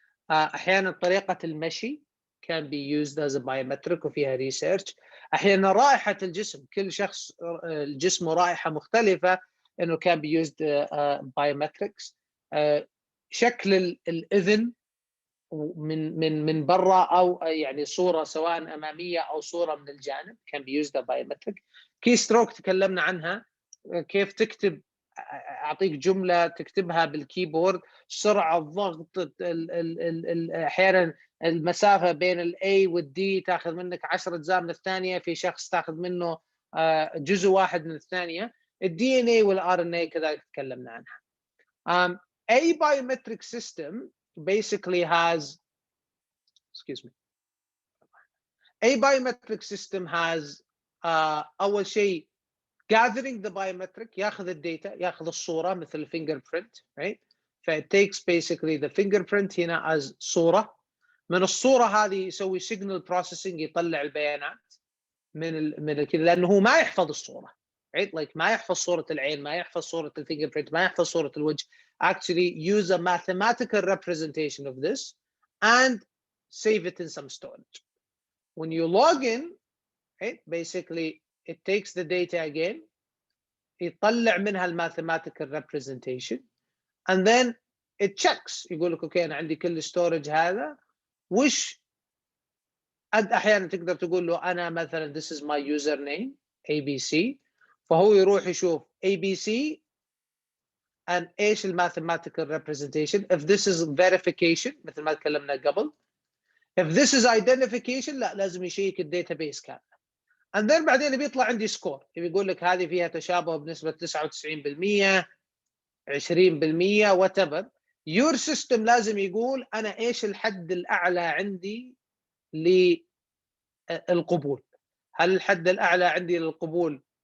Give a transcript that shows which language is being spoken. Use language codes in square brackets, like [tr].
[ar] احيانا طريقه المشي [en] can be used as a biometric [ar] وفيها ريسيرش. احيانا رائحه الجسم، كل شخص جسمه رائحه مختلفه انه [en] can be used biometrics. [ar] شكل الاذن من برا او يعني صوره سواء اماميه او صوره من الجانب [en] can be used as biometric. [ar] كي ستروك تكلمنا عنها، كيف تكتب، اعطيك جمله تكتبها بالكيبورد، سرعه الضغط، احيانا المسافه بين الاي والدي تاخذ منك 10 اجزاء من الثانيه، في شخص تاخذ منه جزء واحد من الثانيه. الدي ان اي والار ان اي كذلك تكلمنا عنها. [en] A biometric system basically has, excuse me, a biometric system has [ar] اول شيء [en] gathering the biometric، [ar] ياخذ الداتا، ياخذ الصوره مثل الفينجر برنت، [en] right? [ar] ف [en] it takes basically the fingerprint [ar] هنا as صوره، من الصوره هذه يسوي [en] signal processing، [ar] يطلع البيانات من كذا، لانه هو ما يحفظ الصوره، [en] right? Like [ar] ما يحفظ صوره العين، ما يحفظ صوره الفينجر برنت، ما يحفظ صوره الوجه. [en] Actually use a mathematical representation of this and save it in some storage. When you log in, right, basically it takes the data again، [ar] يطلع منها [en] mathematical representation and then it checks، [ar] يقول لك اوكي انا عندي كل storage هذا، وش انت احيانا تقدر تقول له انا مثلا [en] this is my username ABC، [ar] فهو يروح يشوف ABC [en] and ايش mathematical representation. If this is verification [ar] مثل ما تكلمنا قبل، [en] if this is identification [ar] لا لازم يشيك الداتابيس كامل. [en] and then [ar] بعدين بيطلع عندي سكور، يقول لك هذه فيها تشابه بنسبة 99%، 20%، [en] whatever. your system [ar] لازم يقول أنا إيش الحد الأعلى عندي للقبول. هل الحد الأعلى عندي للقبول